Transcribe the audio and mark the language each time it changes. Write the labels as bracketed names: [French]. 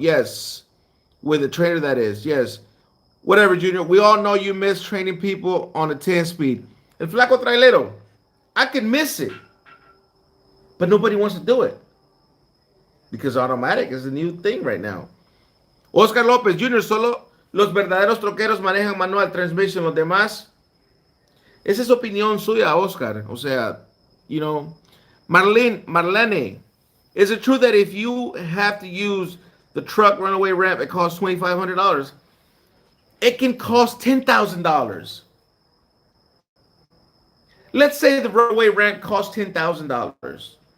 [English] Yes, with a trainer that is. Yes, whatever, Junior. We all know you miss training people on a 10 speed. El flaco trailero, I can miss it, but nobody wants to do it because automatic is the new thing right now. [Spanish] Oscar López, Junior, solo los verdaderos troqueros manejan [English] manual transmission, [Spanish] los demás. Esa es opinión suya, Oscar. O sea, [English] you know, Marlene, is it true that if you have to use the truck runaway ramp, it costs $2,500? It can cost $10,000. Let's say the runaway ramp costs $10,000.